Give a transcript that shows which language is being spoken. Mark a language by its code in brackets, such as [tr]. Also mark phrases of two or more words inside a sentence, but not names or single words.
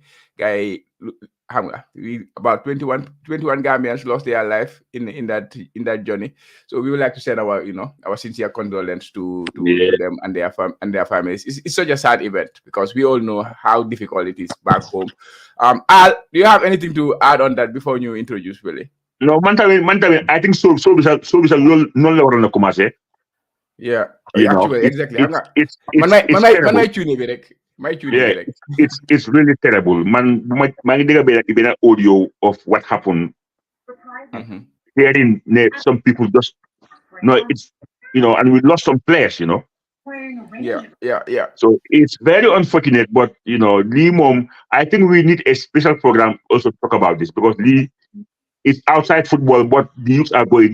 [en] Guy about 21 Gambians lost their life in that journey. So we would like to send our sincere condolence to them and their families. It's such a sad event because we all know how difficult it is back home. Al, do you have anything to add on that before you introduce Willie? No, man, I think so [wo] bisa non la waroon a commencé. [en] Yeah, you actually, know, exactly. It's terrible. It's really terrible. [wo] Man ngi dégg benn audio [en] of what happened. Hearing some people just it's and we lost some players, Yeah. So it's very unfortunate, but Lee Mom, I think we need a special program also to talk about this because Lee is outside football, but the youths are going.